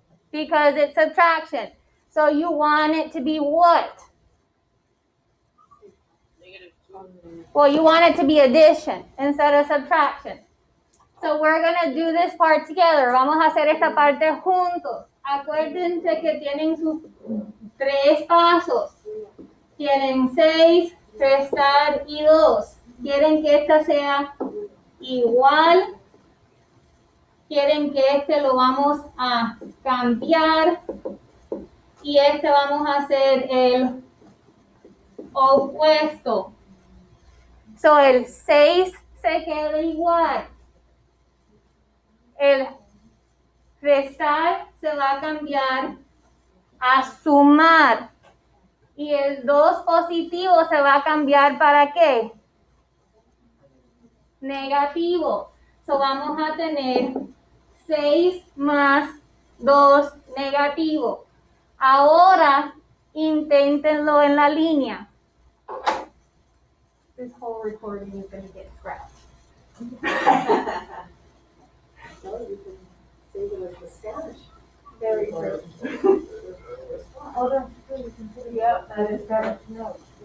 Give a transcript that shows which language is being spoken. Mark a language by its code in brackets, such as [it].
[en] Because it's subtraction. So you want it to be what? Well, you want it to be addition instead of subtraction. So we're going to do this part together. [es] Vamos a hacer esta parte juntos. Acuérdense que tienen sus 3 pasos. Tienen 6, restar y 2. Quieren que esta sea igual. Quieren que este lo vamos a cambiar. Y este vamos a hacer el opuesto. So el 6 se queda igual. El restar se va a cambiar a sumar. Y el 2 positivo se va a cambiar ¿para qué? Negativo. So vamos a tener 6 más 2 negativo. Ahora inténtenlo en la línea. [en] This whole recording is going to get scratched. No, you can save it as the Spanish. Very true. Hold on, you can put it up, that is better. No.